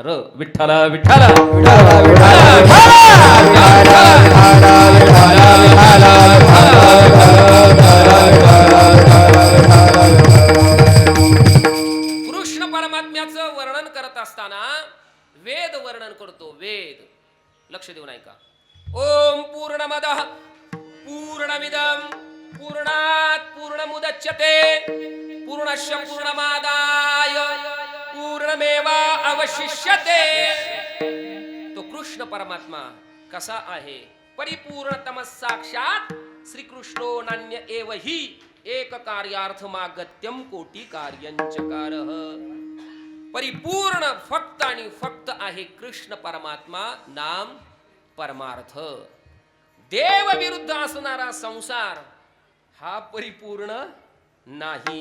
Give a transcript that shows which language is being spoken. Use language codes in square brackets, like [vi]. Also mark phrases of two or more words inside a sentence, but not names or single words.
[mr] विठ्ठला विठ्ठला कृष्ण परमात्म्याचं वर्णन करत असताना वेद वर्णन करतो. वेद लक्ष देऊ नये का? [sa] ओम पूर्णमदः पूर्णमिदं पूर्णात् पूर्णमुदच्यते पूर्णस्य पूर्णमादाय पूर्णमेवा अवशिष्यते. [mr] तो कृष्ण परमात्मा कसा आहे? [sa] परिपूर्णतम साक्षात श्रीकृष्णो नान्य एव हि एक कार्यार्थमागत्यम कोटी कार्यंचकारः. [mr] परिपूर्ण फक्त आणि फक्त आहे कृष्ण परमात्मा, नाम परमार्थ. देव विरुद्ध असणारा संसार हा परिपूर्ण नाही.